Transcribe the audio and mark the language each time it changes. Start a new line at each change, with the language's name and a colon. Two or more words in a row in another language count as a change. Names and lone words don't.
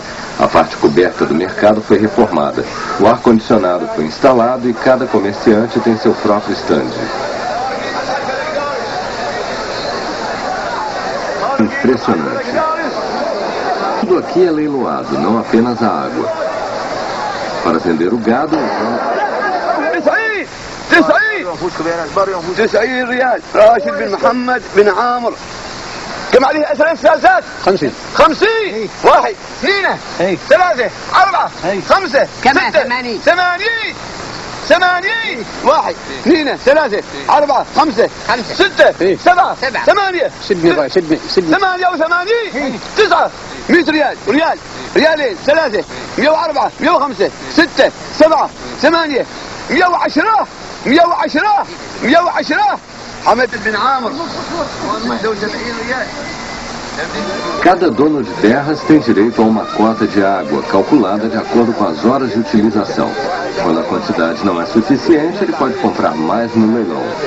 Portuguese: A parte coberta do mercado foi reformada. O ar-condicionado foi instalado e cada comerciante tem seu próprio estande. Impressionante. Tudo aqui é leiloado, não apenas a água. Para vender o gado,
Arabic: 90 ريال راشد بن محمد بن عامر كم عليه أسئلة ثلاثات 50 واحد اثنين ثلاثة أربعة خمسة كمان ستة 80 واحد اثنين ثلاثة أربعة خمسة ستة سبعة 8 88 9 100 ريالين 3 104 105 6 7 8 110 حمد بن عامر 71 ريال.
Portuguese: Cada dono de terras tem direito a uma cota de água, calculada de acordo com as horas de utilização. Quando a quantidade não é suficiente, ele pode comprar mais no leilão.